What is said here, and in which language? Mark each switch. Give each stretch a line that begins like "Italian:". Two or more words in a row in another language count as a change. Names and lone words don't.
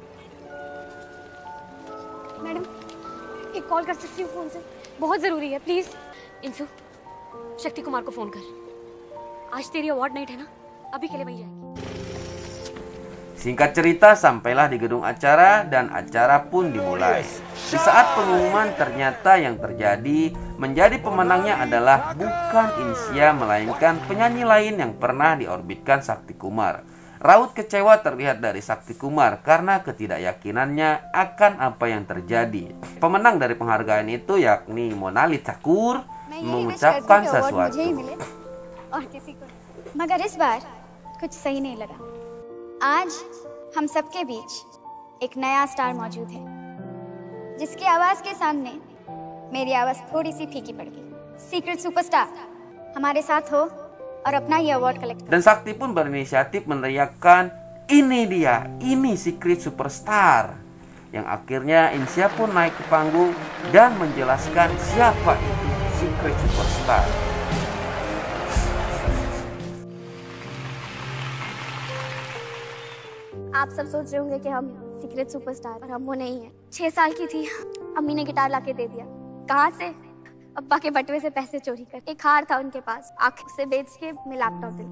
Hindi: मैडम, एक कॉल कर सकती हूँ फोन से? बहुत जरूरी है, प्लीज। इंसू, शक्ति कुमार को फोन कर। आज तेरी
English: award night
Hindi: है ना, अभी के लिए वहीं जाएगी।
Indonesian: Singkat cerita, sampailah di gedung acara dan acara pun dimulai. Di saat pengumuman, ternyata yang terjadi menjadi pemenangnya adalah bukan Insia, melainkan penyanyi lain yang pernah diorbitkan Sakti Kumar. Raut kecewa terlihat dari Sakti Kumar karena ketidakyakinannya akan apa yang terjadi. Pemenang dari penghargaan itu yakni Monali Thakur mengucapkan sesuatu.
Hindi: मगर इस बार कुछ सही नहीं लगा। आज हम सबके बीच एक नया स्टार मौजूद है, जिसकी आवाज के सामने मेरी आवाज थोड़ी सी फीकी पड़ गई। सीक्रेट सुपरस्टार हमारे साथ हो और अपना ये अवार्ड कलेक्ट।
Indonesian: Dan Sakti pun berinisiatif meneriakkan, ini dia, ini Secret Superstar. Yang akhirnya Insia pun naik ke panggung dan menjelaskan siapa itu Secret Superstar.
Hindi: आप सब सोच रहे होंगे कि हम सीक्रेट सुपरस्टार, और हम वो नहीं है। 6 साल की थी, अम्मी ने गिटार लाके दे दिया। कहाँ से? अब्बा के बटुए से पैसे चोरी कर। एक हार था उनके पास, आंख से बेच के मैं लैपटॉप दे।